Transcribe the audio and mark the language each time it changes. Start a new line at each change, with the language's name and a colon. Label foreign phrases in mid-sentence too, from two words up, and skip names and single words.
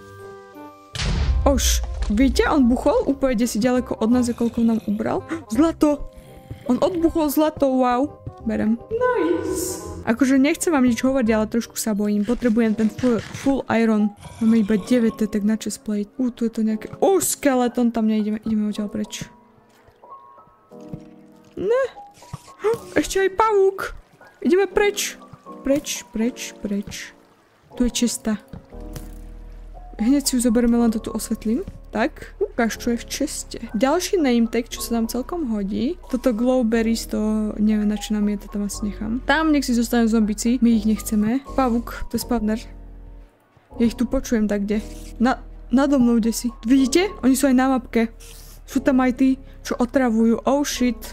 Slovak: Už, víte, on buchol úplne si ďaleko od nás, koľko nám ubral. Zlato! On odbuchol zlato, wow. Berem.
English: Nice!
Slovak: Akože nechcem vám nič hovoriť, ale trošku sa bojím. Potrebujem ten
English: full iron.
Slovak: Máme iba 9, to je tak na
English: chest plate.
Slovak: Tu je to nejaké... skeleton, tam neideme, ideme odtiaľ preč. Ne. Ešte aj pavúk. Ideme preč. Preč. Tu je česta. Hneď si ju zoberieme, len to tu osvetlím. Tak, ukáž, čo je v česte. Ďalší
English: name tag,
Slovak: čo sa nám celkom hodí. Toto glowberries, to neviem, na čo nám je, to tam asi nechám. Tam nech si zostanú zombici, my ich nechceme. Pavúk, to je spawner. Ja ich tu počujem tak, kde? Nado mnou, kde si. Vidíte? Oni sú aj na mapke. Sú tam aj tí, čo otravujú.
English: Oh shit.